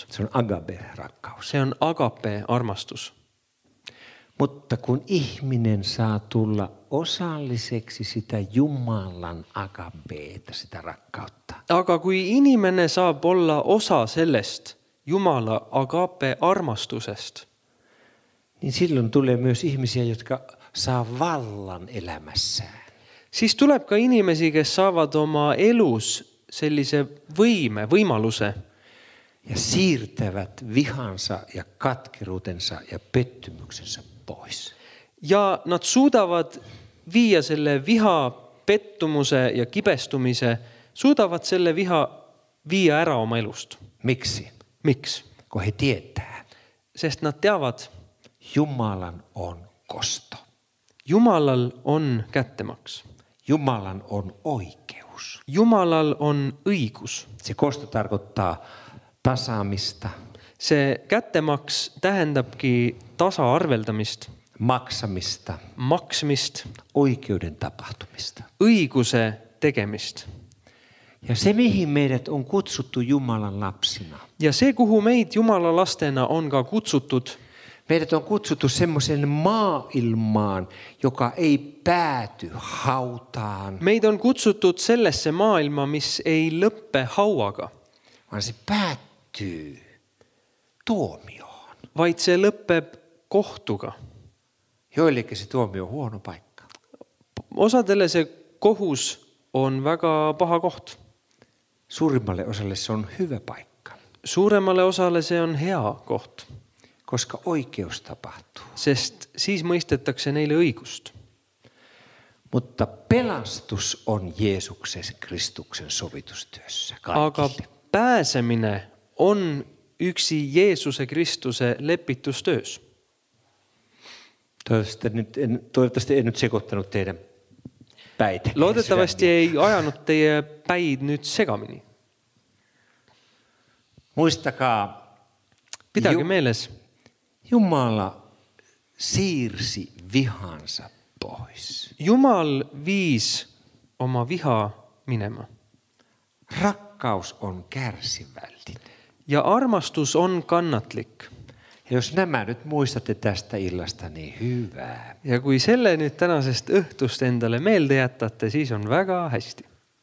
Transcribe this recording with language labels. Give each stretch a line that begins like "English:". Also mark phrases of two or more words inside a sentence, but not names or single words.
Finnish: Se on agape-rakkaus.
Estonian: See on agape armastus.
Finnish: Mutta kun ihminen saa tulla osalliseksi sitä Jumalan agapeeta, sitä rakkautta.
Estonian: Aga kui inimene saab olla osa sellest Jumala agape armastusest,
Finnish: niin silloin tulee myös ihmisiä, jotka saa vallan elämässään.
Estonian: siis tuleb ka inimesi, kes saavad oma elus sellise võimaluse
Finnish: ja siirtävät vihansa ja katkeruutensa ja pettymyksensä pois.
Estonian: ja nad suudavad viia selle viha, pettumuse ja kibestumise, suudavad selle viha viia ära oma elust.
Finnish: Miksi?
Estonian: Miks?
Finnish: Kun he tietää.
Estonian: Sest nad teavad,
Finnish: Jumalan on kosto.
Estonian: Jumalal on kättemaks.
Finnish: Jumalan on oikeus.
Estonian: Jumalal on õigus.
Finnish: Se kosto tarkoittaa tasaamista,
Estonian: See kättemaks tähendabki tasaarveldamist,
Finnish: maksamista,
Estonian: maksmist,
Finnish: oikeuden tapahtumista.
Estonian: õiguse tegemist.
Finnish: Ja se, mihin meidät on kutsuttu Jumalan lapsina.
Estonian: Ja see, kuhu meid Jumala lastena on ka kutsutud,
Finnish: Meidät on kutsuttu semmoiseen maailmaan, joka ei pääty hautaan,
Estonian: meid on kutsutud sellesse maailma, mis ei lõppe hauaga,
Finnish: vaan se päättyy tuomioon.
Estonian: vaid see lõpeb kohtuga.
Finnish: Joillekin se tuomio on huono paikka.
Estonian: Osadele see kohus on väga paha koht.
Finnish: Suurimmalle osalle se on hyvä paikka,
Estonian: Suuremale osale see on hea koht,
Finnish: koska oikeus tapahtuu.
Estonian: sest siis mõistetakse neile õigust.
Finnish: Mutta pelastus on Jeesuksen Kristuksen sovitustyössä
Estonian: Aga
Finnish: kaikille.
Estonian: pääsemine on yksi Jeesuse Kristuse lepitustöös.
Finnish: Toivottavasti en nyt sekoittanut teidän päitä.
Estonian: Loodetavasti ei ajanud teie päid nüüd segamini.
Finnish: Muistakaa,
Estonian: Pidage meeles,
Finnish: Jumala siirsi vihansa pois.
Estonian: Jumal viis oma viha minema.
Finnish: Rakkaus on kärsivällinen.
Estonian: Ja armastus on kannatlik.
Finnish: Ja jos nämä nyt muistatte tästä illasta, niin hyvää.
Estonian: Ja kui selle nüüd tänasest õhtust endale meelde jätate, siis on väga hästi.